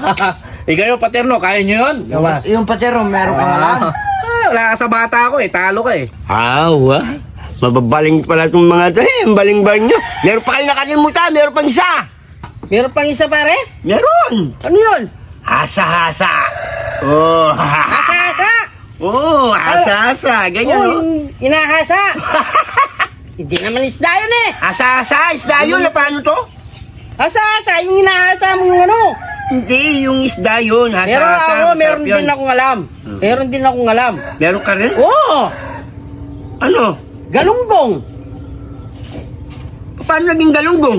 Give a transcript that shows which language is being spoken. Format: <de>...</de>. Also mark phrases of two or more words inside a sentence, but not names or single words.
<tl>Ikaw yung paterno, kaya nyo yun? Diba? Yung patero, meron kang alam? Wala ka sa bata ko eh, talo ka eh. Awa. Mababaling pala itong mga ito eh. Ang baling-baling nyo. Meron pa kayo nakalimutan. Meron pang isa. Meron pang isa pare? Meron. Ano yun? Hasa-hasa. Oh. Hasa-hasa! Oh, hasa-hasa. Ganyan, Oo, oh. yung inahasa. Hindi naman isda yun eh. Hasa-hasa. Isda yun. Paano to? Hasa-hasa, yung inahasa mo yung ano. Hindi, yung isda yun. Hasa-hasa. Meron ako, Masarap meron yun. din akong alam. Meron din akong alam. Meron ka rin? Oo! Ano? Galunggong. Paano naging galunggong?</tl>